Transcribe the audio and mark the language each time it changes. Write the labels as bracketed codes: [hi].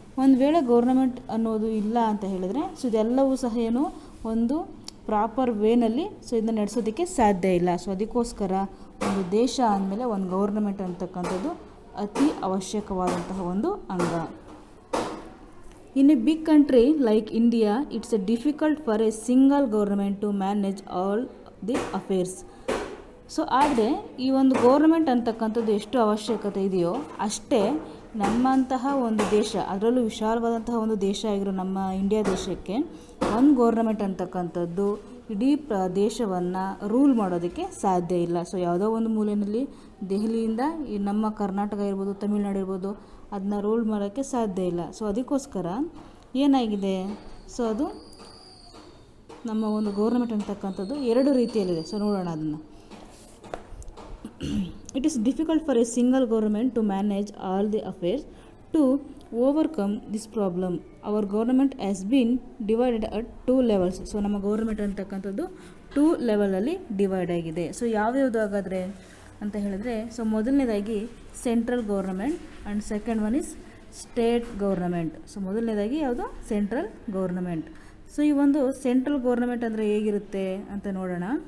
[kn] ಒಂದು ವೇಳೆ ಗೌರ್ನಮೆಂಟ್ ಅನ್ನೋದು ಇಲ್ಲ ಅಂತ ಹೇಳಿದ್ರೆ ಸೊ ಇದೆಲ್ಲವೂ ಸಹ ಏನು ಒಂದು ಪ್ರಾಪರ್ ವೇನಲ್ಲಿ ಸೊ ಇದನ್ನ ನಡೆಸೋದಕ್ಕೆ ಸಾಧ್ಯ ಇಲ್ಲ. ಸೊ ಅದಕ್ಕೋಸ್ಕರ ಒಂದು ದೇಶ ಅಂದಮೇಲೆ ಒಂದು ಗೌರ್ನಮೆಂಟ್ ಅಂತಕ್ಕಂಥದ್ದು ಅತಿ ಅವಶ್ಯಕವಾದಂತಹ ಒಂದು ಅಂಗ. [en] In a big country like India, it's difficult for a single government to manage all the affairs. [kn] So ಆದರೆ ಈ ಒಂದು ಗೌರ್ನಮೆಂಟ್ ಅಂತಕ್ಕಂಥದ್ದು ಎಷ್ಟು ಅವಶ್ಯಕತೆ ಇದೆಯೋ ಅಷ್ಟೇ ನಮ್ಮಂತಹ ಒಂದು ದೇಶ, ಅದರಲ್ಲೂ ವಿಶಾಲವಾದಂತಹ ಒಂದು ದೇಶ ಆಗಿರೋ ನಮ್ಮ ಇಂಡಿಯಾ ದೇಶಕ್ಕೆ ಒಂದು ಗೌರ್ನಮೆಂಟ್ ಅಂತಕ್ಕಂಥದ್ದು ಇಡೀ ದೇಶವನ್ನು ರೂಲ್ ಮಾಡೋದಕ್ಕೆ ಸಾಧ್ಯ ಇಲ್ಲ. ಸೊ ಯಾವುದೋ ಒಂದು ಮೂಲೆಯಲ್ಲಿ ದೆಹಲಿಯಿಂದ ಈ ನಮ್ಮ ಕರ್ನಾಟಕ ಇರ್ಬೋದು, ತಮಿಳ್ನಾಡು ಇರ್ಬೋದು, ಅದನ್ನ ರೂಲ್ ಮಾಡೋಕ್ಕೆ ಸಾಧ್ಯ ಇಲ್ಲ. ಸೊ ಅದಕ್ಕೋಸ್ಕರ ಏನಾಗಿದೆ, ಸೊ ಅದು ನಮ್ಮ ಒಂದು ಗೌರ್ನಮೆಂಟ್ ಅಂತಕ್ಕಂಥದ್ದು 2 ರೀತಿಯಲ್ಲಿದೆ. ಸೊ ನೋಡೋಣ ಅದನ್ನು. [en] It is difficult for a single government to manage all the affairs. To overcome this problem, our government has been divided at 2 levels. [kn] So ನಮ್ಮ ಗೌರ್ನಮೆಂಟ್ ಅಂತಕ್ಕಂಥದ್ದು 2 ಲೆವೆಲಲ್ಲಿ ಡಿವೈಡ್ ಆಗಿದೆ. ಸೊ ಯಾವ್ಯಾವುದು ಹಾಗಾದರೆ ಅಂತ ಹೇಳಿದ್ರೆ ಸೊ ಮೊದಲನೇದಾಗಿ central government [en] And second one is state government. [kn] So ಮೊದಲನೇದಾಗಿ ಯಾವುದು? Central government. ಸೊ ಈ ಒಂದು ಸೆಂಟ್ರಲ್ ಗೌರ್ನಮೆಂಟ್ ಅಂದರೆ ಹೇಗಿರುತ್ತೆ ಅಂತ ನೋಡೋಣ.